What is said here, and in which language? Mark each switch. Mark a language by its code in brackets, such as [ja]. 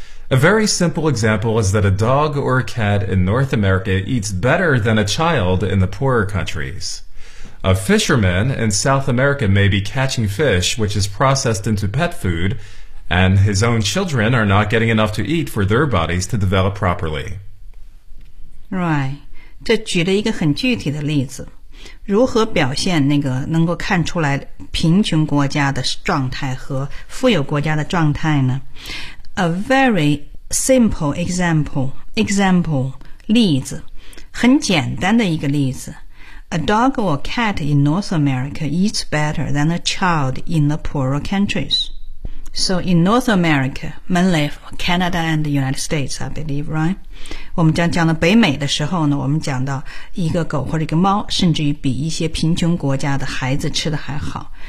[en] A very simple example is that a dog or a cat in North America eats better than a child in the poorer countriesA fisherman in South America may be catching fish, which is processed into pet food, and his own children are not getting enough to eat for their bodies to develop properly. [zh] Right. 这举了一个很具体的例子。如何表现那个能够看出来贫穷国家的状态和富有国家的状态呢? [en] A very simple example, 例子。 [zh] 很简单的一个例子。 [en] A dog or cat in North America eats better than a child in the poorer countries. So in North America, mainly Canada and the United States, I believe, right? [zh] 我们将讲到北美的时候呢，我们讲到一个狗或者一个猫，甚至于比一些贫穷国家的孩子吃的还好。